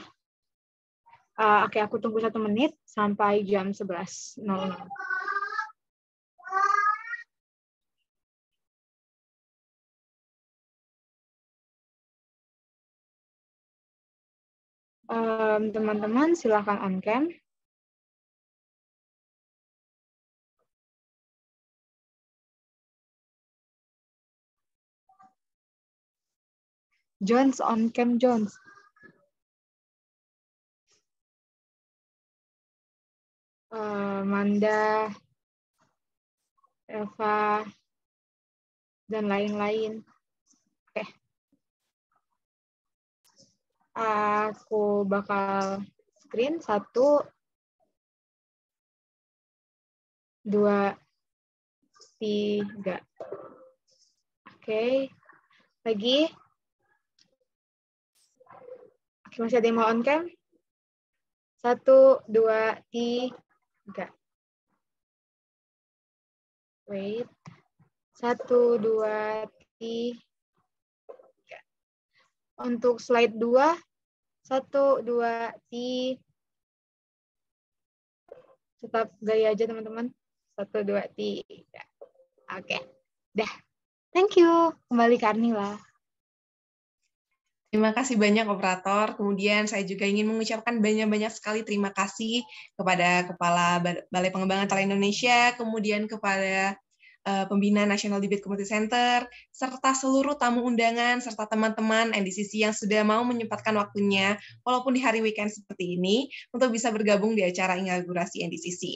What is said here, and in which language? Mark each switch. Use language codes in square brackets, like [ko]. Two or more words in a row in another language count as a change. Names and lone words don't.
[id] Oke, aku tunggu 1 menit sampai jam 11.00. Teman-teman silakan [en] on cam. [id] Jones [en] on cam, [id] Jones. Manda, Eva, dan lain-lain. Oke. Aku bakal screen 1, 2, 3. Oke. Lagi. Oke, masih ada yang mau [en] on cam? [id] 1, 2, 3. Wait. 1, 2, 3. Untuk slide 2. 1, 2, 3. Tetap gaya aja teman-teman. 1, 2, 3. Oke. Dah. [en] Thank you. [id] Kembali ke Arnila. Terima kasih banyak operator. Kemudian saya juga ingin mengucapkan banyak-banyak sekali terima kasih kepada Kepala Balai Pengembangan Talenta Indonesia, kemudian kepada Pembina National Debate Community Center, serta seluruh tamu undangan, serta teman-teman NDCC yang sudah mau menyempatkan waktunya, walaupun di hari weekend seperti ini, untuk bisa bergabung di acara inaugurasi NDCC.